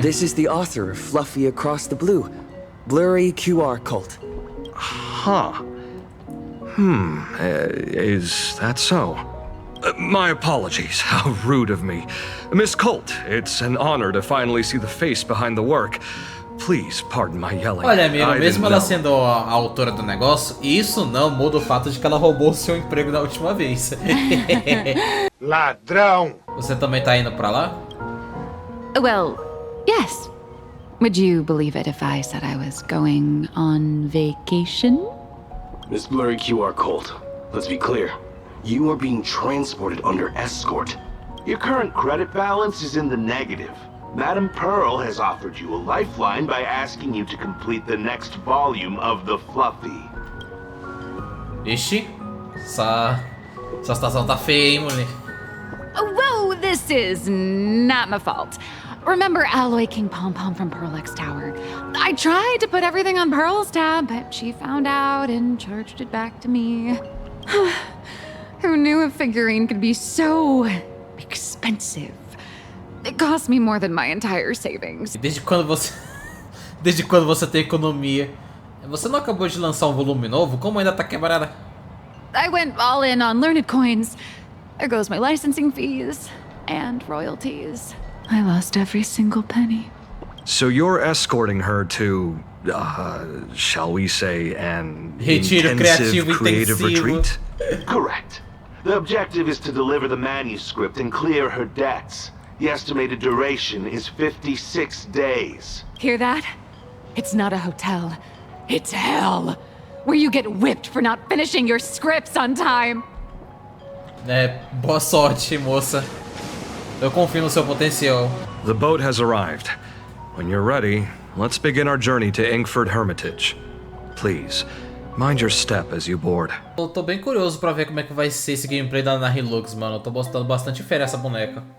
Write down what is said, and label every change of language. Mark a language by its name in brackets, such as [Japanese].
[English] This is the author of Fluffy Across the Blue, Blurry QR Cult. Huh. Is that so? My apologies. How rude of me. Miss Colt, it's an honor to finally see the face behind the work. Please pardon my yelling. [Portuguese] Olha, amigo, mesmo ela sendo a autora do negócio, isso não muda o fato de que ela roubou o seu emprego da última vez. Ladrão! Você também tá indo pra lá? [English] Well, yes. Would you believe it if I said I was going on vacation? Miss Blurry QR Colt, let's be clear. You are being transported under escort. Your current credit balance is in the negative. Madame Pearl has offered you a lifeline by asking you to complete the next volume of the Fluffy. [Portuguese] Ixi, essa situação tá feia, hein, mulher? [English] Whoa, this is not my fault. Remember Alloy King Pom Pom from Prolux Tower? I tried to put everything on Pearl's tab, but she found out and charged it back to me. Who knew a figurine could be so expensive? It cost me more than my entire savings. [Portuguese] Desde quando você tem economia? Você não acabou de lançar um volume novo? Como ainda tá quebrada? [English] I went all in on learned coins. There goes my licensing fees and royalties. I lost every single penny. So you're escorting her to, shall we say, an [Portuguese] Retiro [English] intensive creative retreat? Correct. The objective is to deliver the manuscript and clear her debts. The estimated duration is 56 days. Hear that? It's not a hotel. It's hell. Where you get whipped for not finishing your scripts on time. [Portuguese] Boa sorte, moça. Eu confio no seu potencial. [English] The boat has arrived. When you're ready, let's begin our journey to Inkford Hermitage. Please, mind your step as you board. [Portuguese] Eu tô bem curioso pra ver como é que vai ser esse gameplay da Hilux, mano. Eu tô botando bastante fé nessa boneca.